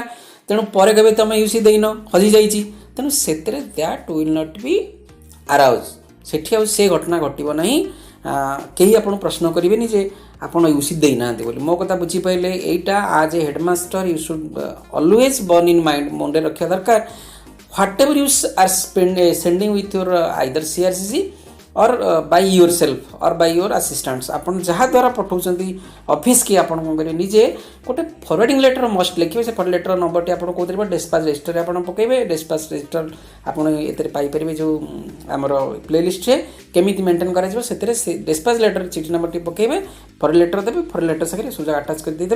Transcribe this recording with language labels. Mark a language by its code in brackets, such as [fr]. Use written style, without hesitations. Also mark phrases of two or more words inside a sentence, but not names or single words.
[or] ତେଣୁ ପରେ କେବେ ତୁମେ ୟୁସି ଦେଇନ, ହଜିଯାଇଛି। ତେଣୁ ସେଥିରେ [en] that will not be arouse. [or] ସେଠି ଆଉ ସେ ଘଟଣା ଘଟିବ ନାହିଁ। କେହି ଆପଣ ପ୍ରଶ୍ନ କରିବେନି ଯେ ଆପଣ ୟୁସି ଦେଇନାହାନ୍ତି ବୋଲି। ମୋ କଥା ବୁଝିପାରିଲେ? [en] ଏଇଟା as a headmaster you should always bear in mind, [or] ମନରେ ରଖିବା ଦରକାର। [en] whatever you are sending with your either CRCC or by yourself or by your assistants, [or] ଆପଣ ଯାହା ଦ୍ୱାରା ପଠାଉଛନ୍ତି ଅଫିସ୍ କି ଆପଣ କ'ଣ କରିବେ ନିଜେ ଗୋଟେ [en] forwarding letter must [or] ଲେଖିବେ। ସେ [en] forward letter [or] ନମ୍ବରଟି ଆପଣ କେଉଁଥିରେ [en] despatch registerରେ [or] ଆପଣ ପକାଇବେ। [en] despatch register [or] ଆପଣ ଏଥିରେ ପାଇପାରିବେ ଯେଉଁ ଆମର ପ୍ଲେଲିଷ୍ଟରେ କେମିତି ମେଣ୍ଟେନ୍ କରାଯିବ। ସେଥିରେ ସେ [en] despatch letter [or] ଚିଠି ନମ୍ବରଟି ପକାଇବେ, [en] forward letter [or] ଦେବେ, [en] forward letter [or] ସାଙ୍ଗରେ ସୁଯୋଗ ଆଟାଚ୍ କରି ଦେଇଦେବେ।